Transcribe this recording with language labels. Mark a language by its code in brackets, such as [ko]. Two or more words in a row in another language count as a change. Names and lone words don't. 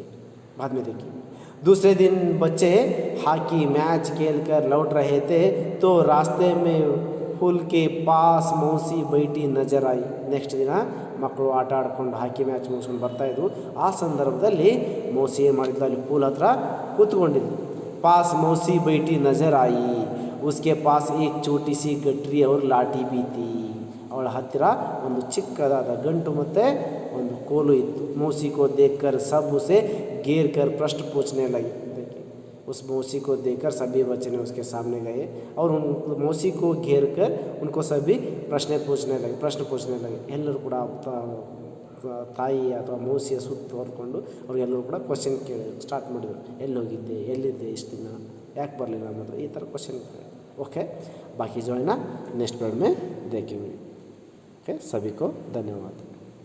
[hi] बाद में देखिए, दूसरे दिन बच्चे [en] hockey match [hi] खेल कर लौट रहे थे तो रास्ते में पुल के पास मौसी बैठी नजर आई। [kn] ನೆಕ್ಸ್ಟ್ ದಿನ ಮಕ್ಕಳು ಆಟ ಆಡ್ಕೊಂಡು [en] hockey match [kn] ಮುಗಿಸ್ಕೊಂಡು ಬರ್ತಾಯಿದ್ರು. ಆ ಸಂದರ್ಭದಲ್ಲಿ ಮೌಸಿ ಏನು ಮಾಡಿದ್ಲು, ಅಲ್ಲಿ ಪೂಲ್ ಹತ್ರ ಕೂತ್ಕೊಂಡಿದ್ಲು. [hi] पास मौसी बैठी नजर आई, उसके पास एक छोटी सी गठरी और लाठी भी थी. [kn] ಅವಳ ಹತ್ತಿರ ಒಂದು ಚಿಕ್ಕದಾದ ಗಂಟು ಮತ್ತು ಒಂದು ಕೋಲು ಇತ್ತು. [hi] मौसी को देखकर सब उसे घेर कर प्रश्न पूछने लगे. देखिए, उस मौसी को देखकर सभी बच्चे ने उसके सामने गए और उन मौसी को घेर कर उनको सभी प्रश्न पूछने लगे. [kn] ಎಲ್ಲರೂ ಕೂಡ ತಾಯಿ ಅಥವಾ ಮೌಸಿಯ ಸುತ್ತ ಹೊರ್ಕೊಂಡು ಅವ್ರಿಗೆಲ್ಲರೂ ಕೂಡ [en] question start [kn] ಮಾಡಿದರು. ಎಲ್ಲಿದ್ದೆ ಇಷ್ಟು ದಿನ, ಯಾಕೆ ಬರಲಿಲ್ಲ ಅನ್ನೋದು, ಈ ಥರ क्वेश्चन. [hi] ओके, बाकी जो है ना [en] next period [hi] में देखेंगे. ओके, सभी को धन्यवाद.